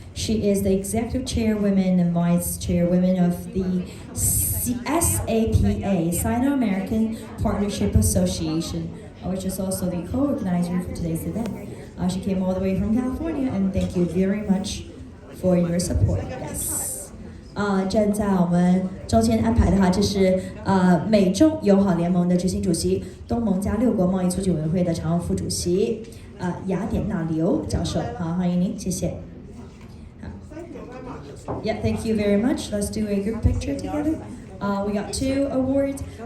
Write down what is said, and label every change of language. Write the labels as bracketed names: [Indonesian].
[English] She is the executive chairwoman and vice chairwoman of the SAPA, Sino-American Partnership Association, which is also the co-organizer for today's event. She came all the way from California, and thank you very much for your support. Yes. [Chinese] 站在我们中间安排的哈，这是美中友好联盟的执行主席，东盟加6国贸易促进委员会的常务副主席雅典娜刘教授。好，欢迎您，谢谢。 [English] Yeah, thank you very much. Let's do a group picture together. We got 2 awards.